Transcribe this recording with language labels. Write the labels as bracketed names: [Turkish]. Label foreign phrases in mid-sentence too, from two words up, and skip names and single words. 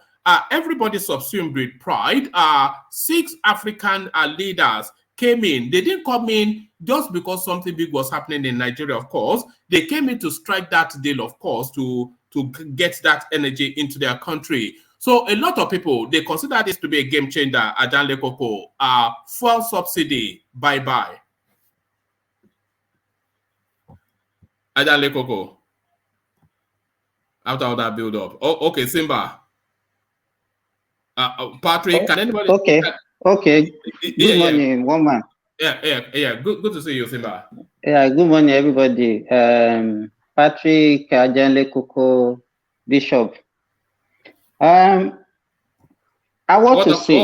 [English] Everybody subsumed with pride. 6 African leaders came in. They didn't come in just because something big was happening in Nigeria, of course. They came in to strike that deal, of course, to get that energy into their country. So a lot of people, they consider this to be a game changer. Ajanle Koko, fuel subsidy, bye-bye. Ajanle Koko, after all that build up. Oh, okay, Simba. Patrick, can anybody? Okay. Good morning, woman. Yeah. Good to see you, Simba. Yeah, good morning, everybody. Patrick, Ajanle Koko, Bishop. I want to say.